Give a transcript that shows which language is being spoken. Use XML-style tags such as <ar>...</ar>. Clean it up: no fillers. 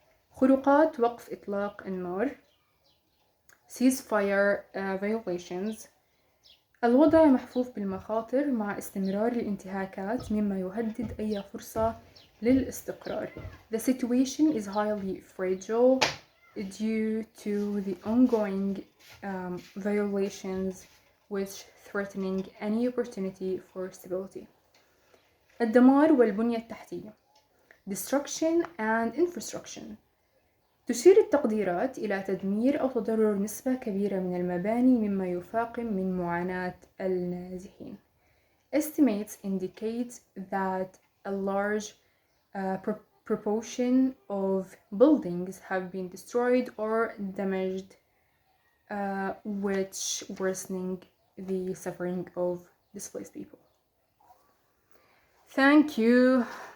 <ar>خروقات وقف إطلاق النار</ar> <en>ceasefire violations.</en> <ar>الوضع محفوف بالمخاطر مع استمرار الانتهاكات مما يهدد أي فرصة للاستقرار.</ar> <en>The situation is highly fragile due to the ongoing violations which threatening any opportunity for stability.</en> <ar>الدمار والبنية التحتية</ar> <en>destruction and infrastructure.</en> <ar>تشير التقديرات إلى تدمير أو تضرر نسبة كبيرة من المباني مما يفاقم من معاناة النازحين.</ar> <en>Estimates indicate that a large proportion of buildings have been destroyed or damaged, which worsening the suffering of displaced people. Thank you.</en>